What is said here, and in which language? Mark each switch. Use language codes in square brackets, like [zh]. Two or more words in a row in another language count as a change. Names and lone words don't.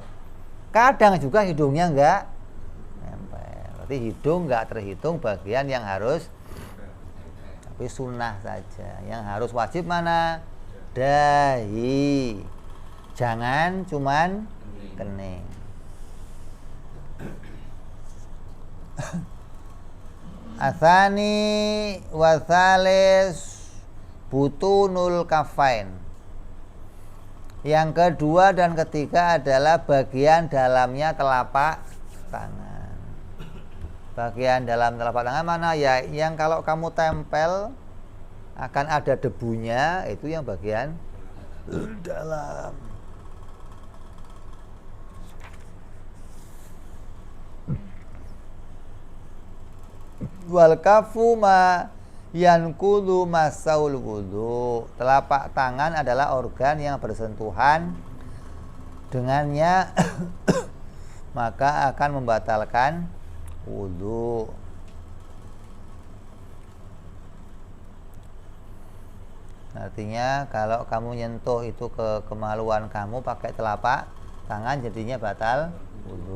[id] Kadang juga hidungnya enggak nempel, berarti hidung enggak terhitung bagian yang harus, tapi sunnah saja. Yang harus wajib mana? Dahi, jangan cuman kening. [ar] Atsani wa tsalis butunul kafain. [id] Yang kedua dan ketiga adalah bagian dalamnya telapak tangan. Bagian dalam telapak tangan mana ya? Yang kalau kamu tempel akan ada debunya, itu yang bagian dalam. [ar] Wal kafu ma yankudu masaul wudu. [id] Telapak tangan adalah organ yang bersentuhan dengannya maka akan membatalkan wudu. Artinya kalau kamu nyentuh itu ke kemaluan kamu pakai telapak tangan jadinya batal wudu.